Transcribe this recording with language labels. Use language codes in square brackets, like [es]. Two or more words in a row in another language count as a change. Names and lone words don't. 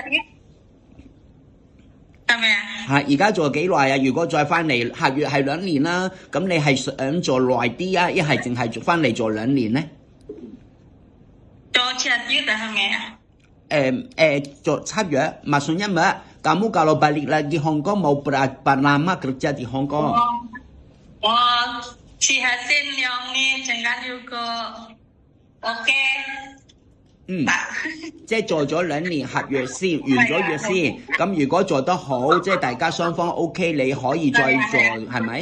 [yue] 係咪啊？而家做幾耐啊？如果再翻嚟，下月係2年啦，咁你係想做耐啲啊？一係淨係翻嚟做2年咧？做7月係咪啊？做7月, [id] maksudnya Mbak, kamu kalau balik lagi Hong Kong mau berapa lama kerja di Hong Kong? [yue] 我試下先2年，陣間要個 OK。即係做咗2年合約先，完咗約先。咁如果做得好，即係大家雙方 OK， 你可以再做，係咪？